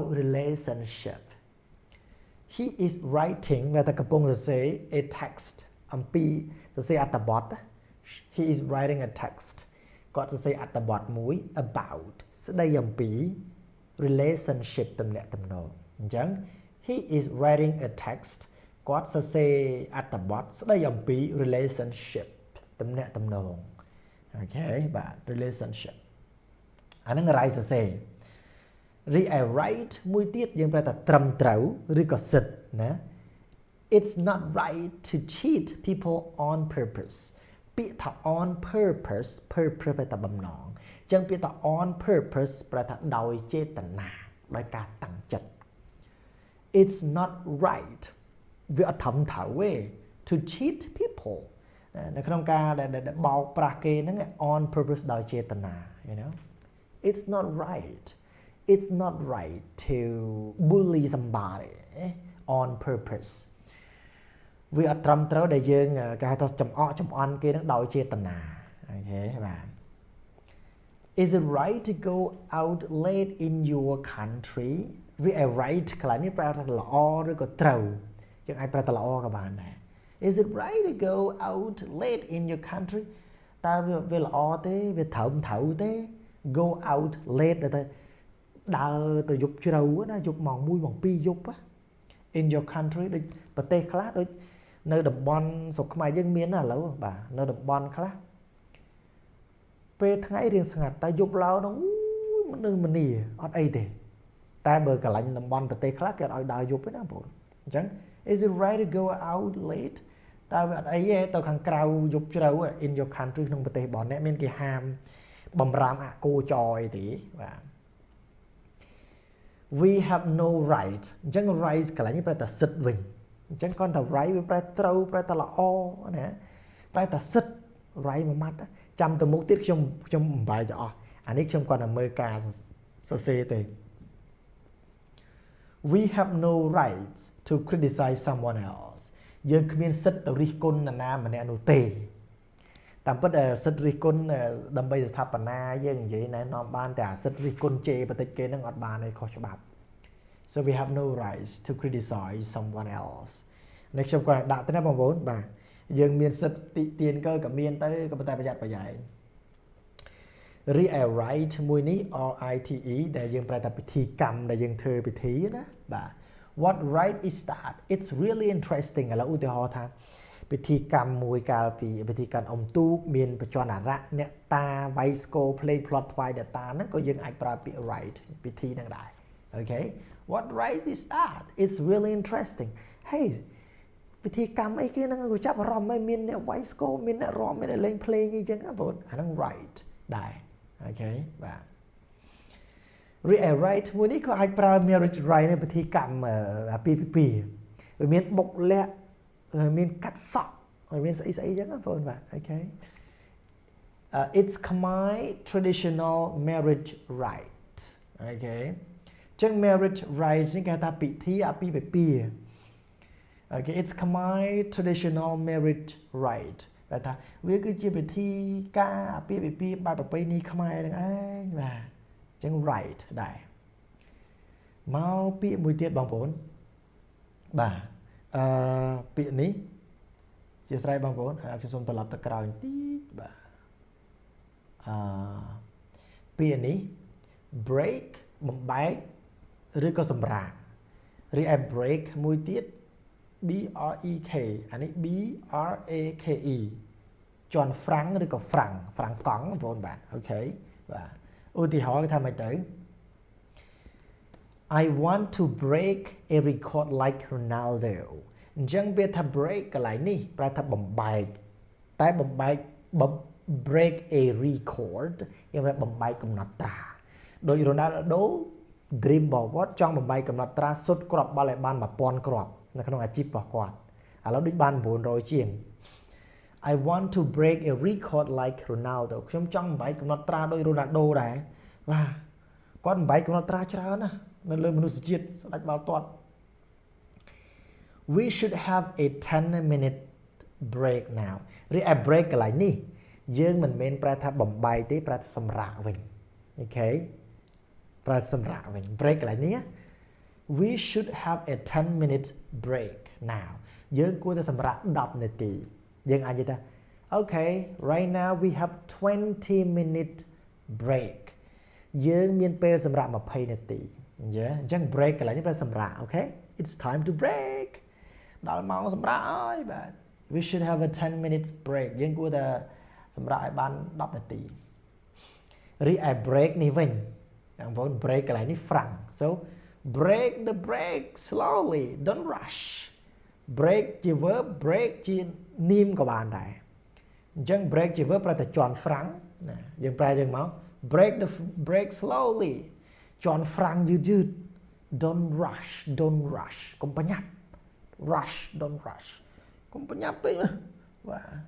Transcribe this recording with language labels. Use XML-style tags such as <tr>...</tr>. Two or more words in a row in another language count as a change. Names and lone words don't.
<en>relationship He is writing</en> <km>វាតែកំពុងសរសេរ</km> <en>a text</en> <km>អំពីសរសេរអត្ថបទ</km> <en>He is writing a text</en> <km>គាត់សរសេរអត្ថបទមួយ about ស្ដីអំពី relationship ទំនាក់ ទំនងអញ្ចឹង</km> <en>He is writing a text</en> <km>គាត់សរសេរអត្ថបទស្ដីអំពី relationship ទំនាក់ទំនងអូខេ បាទ relationship អាហ្នឹង right សរសេររីឯ right មួយទៀតយើងប្រែថាត្រឹមត្រូវឬក៏សិទ្ធ ណា</km> <en>It's not right to cheat people on purpose</en> <km>ពាក្យថា</km> <en>on purpose</en> <km>ប្រែថាបំណងអញ្ចឹងពាក្យថា</km> <en>on purpose</en> <km>ប្រែថាដោយចេតនាដោយការតាំងចិត្ត</km> <en>It's not right</en> <km>វាអត់ត្រឹមត្រូវទេ</km> <en>to cheat people</en> <km>នៅក្នុងការដែលបោកប្រាស់គេហ្នឹង</km> <en>on purpose</en> <km>ដោយចេតនា</km> <en>you know It's not right to bully somebody on purpose</en> <km>វាអត់ត្រឹមត្រូវដែលយើងគេហៅថាចំអន់គេនឹងដោយចេតនាអូខេបាទ</km> <en>Is it right to go out late in your country</en> <km>វា right កន្លែងនេះប្រែថា ល្អឬក៏ត្រូវយើងអាចប្រែថាល្អក៏បានដែរ</km> <en>Is it right to go out late in your country</en> <km>តើវាល្អទេវាត្រឹមត្រូវទេ</km> <en>go out</en> <km>late ទៅដើរទៅយប់ជ្រៅណាយប់ម៉ោង1ម៉ោង2យប់</km> <en>in your country</en> <km>ដូចប្រទេសខ្លះដូចនៅតំ បន់ស្រុកខ្មែរយើងមានណាឥឡូវបាទនៅតំបន់ខ្លះពេលថ្ងៃរៀងស្ងាត់តែយប់ឡើងនោះមនុស្សមនីអត់អីទេតែបើកន្លែងតំបន់ប្រទេសខ្លះគេអត់ឲ្យដើរយប់ទេណាបងប្អូនអញ្ចឹង</km> <en>is it right to go out late</en> <km>តើវាអត់អីទេទៅខាងក្រៅយប់ជ្រៅ</km> <en>in your country</en> <km>ក្នុងប្រទេសរបស់អ្នកមានគេហាមបំរាមអកោចរអីទេបាទ</km> <en>We have no right</en> <km>អញ្ចឹង right កន្លែងនេះប្រែថាសិទ្ធវិញអញ្ចឹងគាត់ថា right វាប្រែត្រូវប្រែថាល្អណាប្រែថាសិទ្ធ right មួយម៉ាត់ ចាំទៅមុខទៀតខ្ញុំបំបែកទៅអស់អានេះខ្ញុំគាត់តែមើលការសរសេរទេ</km> <en>We have no right to criticize someone</en> <km>else យើងគ្មានសិទ្ធិទៅរិះគន់នរណាម្នាក់នោះទេតាមពិតសិទ្ធិរិះគន់ដើម្បីស្ថាបនាយើងនិយាយណែនាំបានតែសិទ្ធិរិះគន់ជេរបន្តិចគេនឹងអត់បានទេខុសច្បាប់</km> <en>so we have no rights to criticize someone else</en> <km>នេះខ្ញុំគាត់ដាក់ទៅណាបងប្អូនបាទយើងមានសិទ្ធិតិទៀនក៏មានទៅក៏ប៉ុន្តែប្រយ័ត្នប្រយែង rewrite មួយនេះ RITE ដែលយើងប្រែថាពិធីកម្មដែលយើងធ្វើពិធីណាបាទ</km> <en>what right is that it's really interesting</en> <km>ឥឡូ វឧទាហរណ៍ថាពិធីកម្មមួយកាលពីពិធីកម្មអុំទូកមានបច្ចុប្បន្នអារៈអ្នកតាវាយស្គរ</km> <en>play plot</en> <km>ថ្វាយអ្នកតាហ្នឹងក៏យើងអាចប្រើពាក្យ right ពិធីហ្នឹងដែរ</km> <en>okay what right is that it's really interesting hey</en> <km>ពិធីកម្មអីគេហ្នឹងក៏ចាប់អារម្មណ៍ហើយមានអ្នកវាយស្គរមានអ្នករាំមានអ្នកលេងភ្លេងអីចឹងបងអាហ្នឹង right ដែរ okay បាទ rewrite មួយនេះក៏អាចប្រើ</km> <en>marriage right</en> <km>នៅពិធីកម្មអាពាហ៍ពិពាហ៍វាមានបុកលាក់មានកាត់ស ក់មានស្អីស្អីចឹងបងប្អូនបាទ</km> <en>okay it's Khmer traditional marriage right okay</en> <km>ចឹង</km> <en>marriage right</en> <km>នេះ គេថាពិធីអាពាហ៍ពិពាហ៍</km> <en>okay it's Khmer traditional marriage right</en> <km>តែថាវាគឺជាពិធីការអាពាហ៍ពិពាហ៍បែបប្រពៃណីខ្មែរហ្នឹងឯងបាទចឹង right ដែរមកពាក្យមួយទៀតបងប្អូនបាទពាក្យនេះជាស្រ័យបងប្អូនខ្ញុំសូមត្រឡប់ទៅក្រោយបន្តិចបាទ ពាក្យនេះ break បំបែកឬក៏សម្រាករីឯ break មួយទៀត BREK អានេះ BRAKE ជន់ហ្វ្រាំងឬក៏ហ្វ្រាំងកង់បងប្អូនបាទអូខេបាទឧទាហរណ៍គេថាម៉េចទៅ</km> <en>I want to break a record like Ronaldo</en> <km>អញ្ចឹងវាថា break កន្លែងនេះប្រែថាបំបែកតែបំបែក</km> <en>break a record</en> <km>យើងថាបំបែកកំណត់ត្រាដោយ Ronaldo dream របស់គាត់ចង់បំបែកកំណត់ត្រាសុទ្ធគ្រាប់បាល់ឲ្យបាន 1000 គ្រាប់នៅក្នុងអាជីពរបស់គាត់ឥឡូវដូចបាន 900 ជាង</km> <en>I want to break a record like Ronaldo</en> <km>ខ្ញុំចង់បំបែកកំណត់ត្រាដោយ Ronaldo ដែរបាទគាត់បំបែកកំណត់ត្រាច្រើនណាស់នៅលើមនុស្សជាតិស្ដេចបាល់ទាត់</km> <en>We should have a 10-minute break now</en> <km>រីឯ break កន្លែងនេះយើងមិនមែនប្រែថាបំបែកទេប្រែថាសម្រាកវិញអូខេប្រែសម្រាកវិញ break កន្លែងនេះ</km> <en>We should have a 10-minute break</en> <km>now យើងគួរតែសម្រាក10នាទីយើងអាចនិយាយថា</km> <en>Okay right now we have 20-minute break</en> <km>យើងមានពេលសម្រាប់20នាទីអញ្ចឹង break កន្លែងនេះប្រែសម្រាកអូខេ</km> <en>It's time to break</en> <km>ដល់ម៉ោងសម្រាកហើយបាទ</km> <en>We should have a 10-minute break</en> <km>យើង គួរតែសម្រាកឲ្យបាន10នាទីរីឯ break នេះវិញបងប្អូន break កន្លែងនេះ</km> <en>frank so break the break slowly don't rush break</en> <km>ជា verb break ជានាមក៏បានដែរអញ្ចឹង break ជា verb ប្រែតែជន់ frank ណាយើងប្រែយើងមក</km> <en>break slowly</en> <km>ជន់ frank យឺត</km> <en>don't rush</en> <km>កុំប្រញាប់</km> <en>rush don't rush</en> <km>កុំប្រញាប់ពេកបាទ</km>